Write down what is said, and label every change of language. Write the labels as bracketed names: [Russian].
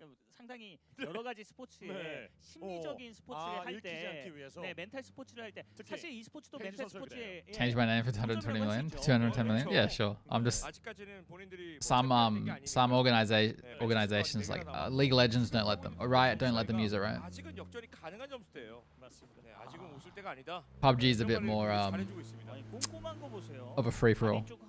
[Korean] 상당히 여러 가지 스포츠에 심리적인 스포츠를 할 때, 멘탈 스포츠를 할 때, 사실 이 스포츠도 멘탈 스포츠에. [English] Change my name for 220 million? 210 million? Yeah, sure. I'm just some organizations like League of Legends don't let them. Riot don't let them use it, right? [Korean] 아직은 역전이 가능한 점수대요. 맞습니다. 아직은 웃을 때가 아니다. [English] PUBG is a bit more of a free for all.